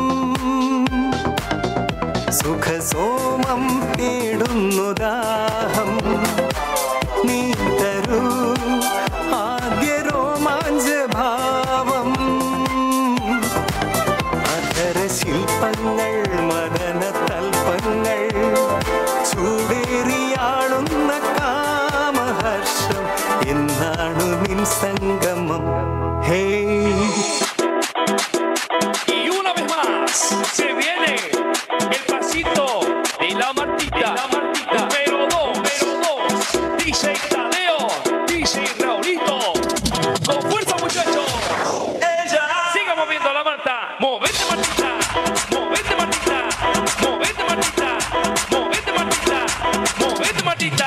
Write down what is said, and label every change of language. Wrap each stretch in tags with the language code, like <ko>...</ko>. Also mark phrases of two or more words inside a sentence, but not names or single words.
<ml>സുഖസോമം തേടുന്നു ദാഹം നീ തരൂ ആദ്യ രോമാഞ്ച ഭാവം അധര ശില്പങ്ങൾ മദന തൽപ്പങ്ങൾ ചൂടേറിയാളുന്ന കാമഹർഷം എന്നാണു നിൻ സംഗമം ഹേ.</ml> <es>Y una vez más se viene el pasito de la Martita, número 2, DJ Tadeo, DJ Raulito, con fuerza muchachos. Siga moviendo la Marta, movete Martita, movete Martita, movete Martita, movete Martita, movete Martita.</es>